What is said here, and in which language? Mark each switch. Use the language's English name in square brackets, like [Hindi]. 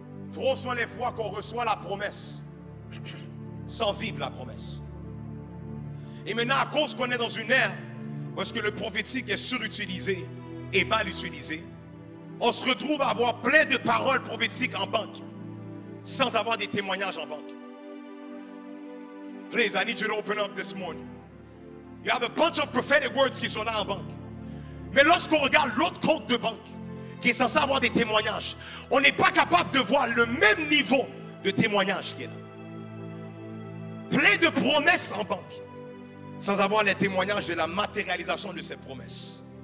[French] Trop sont les fois qu'on reçoit la promesse sans vivre la promesse. Et maintenant, à cause qu'on est dans une ère où est-ce que le prophétique est surutilisé et mal utilisé, on se retrouve à avoir plein de paroles prophétiques en banque sans avoir des témoignages en banque. [English] Please, I need you to open up this morning. You have a bunch of prophetic words [French] qui sont là en banque. Mais lorsqu'on regarde l'autre compte de banque qui est censé avoir des témoignages, on n'est pas capable de voir le même niveau de témoignage qui est là. Plein de promesses en banque sans avoir les témoignages de la matérialisation de ces promesses.